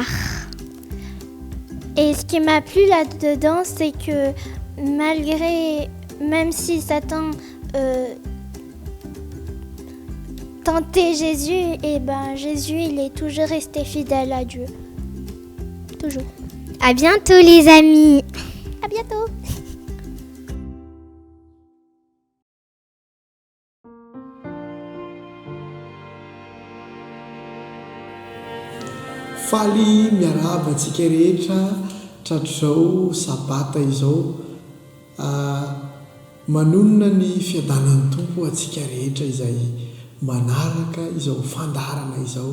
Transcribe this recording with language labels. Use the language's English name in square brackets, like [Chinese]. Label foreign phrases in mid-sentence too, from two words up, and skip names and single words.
[French] Et ce qui m'a plu là-dedans, c'est que même si Satan tentait Jésus, Jésus il est toujours resté fidèle à Dieu. Toujours. À bientôt les amis. À bientôt. [Malagasy] Faly miaraba antsika rehetra tratrizao sabata izao manonona ny fiadanan'ny tompo antsika rehetra izay manaraka izao fandarana izao.